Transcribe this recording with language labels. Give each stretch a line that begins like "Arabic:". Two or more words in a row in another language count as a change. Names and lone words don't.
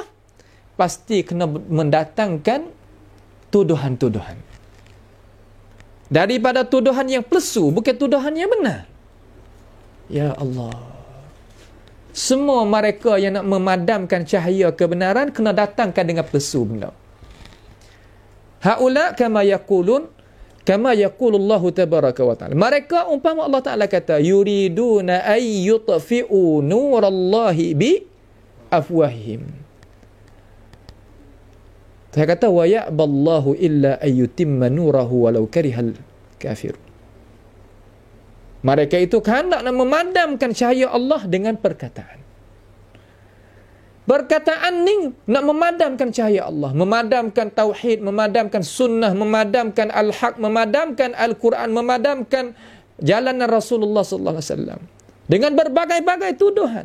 Malay: Pasti kena mendatangkan tuduhan-tuduhan. Daripada tuduhan yang plesu, bukan tuduhan yang benar.
Arabic: يا الله.
Malay: Semua mereka yang nak memadamkan cahaya kebenaran kena datangkan dengan plesu benda.
Arabic: هؤلاء كما يقولون كما يقول الله تبارك وتعالى.
Malay: Mereka umpama Allah Taala kata
Arabic: يريدون أن يطفئوا نور الله بأفواههم.
Malay: Saya kata
Arabic: ويأبى الله إلا أن يتم نوره ولو كره الكافر.
Malay: Mereka itu kehendak nak memadamkan cahaya Allah dengan perkataan. Perkataan ni nak memadamkan cahaya Allah, memadamkan tauhid, memadamkan sunnah, memadamkan al-haq, memadamkan al-Quran, memadamkan jalanan Rasulullah
Arabic: صلى الله عليه وسلم
Malay: dengan berbagai-bagai tuduhan.